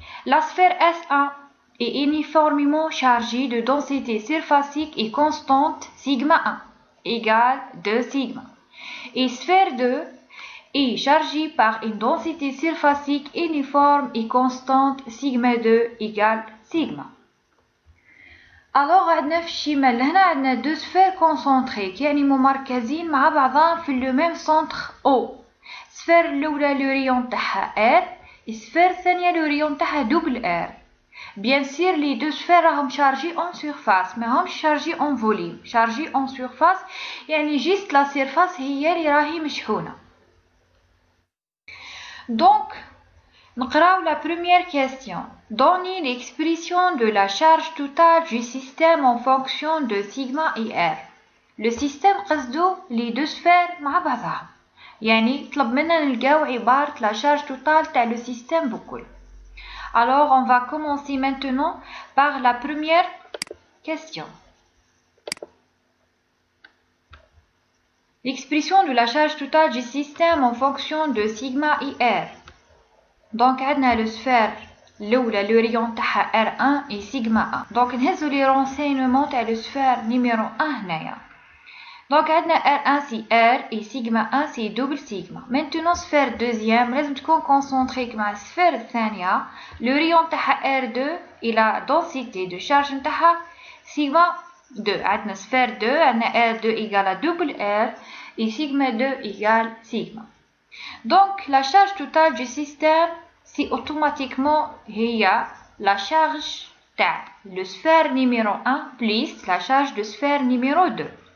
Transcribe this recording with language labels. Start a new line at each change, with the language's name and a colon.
French: La sphère S1 est uniformément chargée de densité surfacique et constante sigma 1 égale 2 sigma. Et sphère 2 est chargée par une densité surfacique uniforme et constante sigma 2 égale sigma.
Arabic: Alors عندنا في الشمال هنا عندنا
French: deux sphères concentriques
Arabic: يعني ممركزين مع بعضهم في
French: le même centre O.
Arabic: السفير الأولى
French: le rayon تاعها R et
Arabic: السفير الثانية
French: le rayon تاعها double R. Bien sûr, les deux sphères sont chargées en surface, mais هم chargées en volume. Chargées en surface, يعني juste la surface
Arabic: هي اللي راهي مشحونة.
French: Donc, نقراو la première question. Donnez l'expression de la charge totale du système en fonction de sigma et R. Le système قصدو les deux sphères
Arabic: مع بعضها. يعني طلب منا نلقاو عبارة
French: la charge totale
Arabic: تاع
French: le système
Arabic: بكل.
French: Alors, on va commencer maintenant par la première question. L'expression de la charge totale du système en fonction de sigma et R. Donc, on a le sphère, le rayon تاعها R1 et sigma 1. Donc, نهزو les renseignements تاع le sphère numéro 1 هنايا. Donc, on a R1 c'est R et sigma 1 c'est double sigma. Maintenant, sphère deuxième,
Arabic: لازم تكون concentrée مع السphère الثانية.
French: Le rayon تاعها R2 et la densité de charge نتاعها sigma 2. عندنا sphère 2, عندنا R2 égale à double R et sigma 2 égale sigma. Donc, la charge totale du système, c'est automatiquement la charge تاع le sphère numéro 1 plus la charge de sphère numéro 2.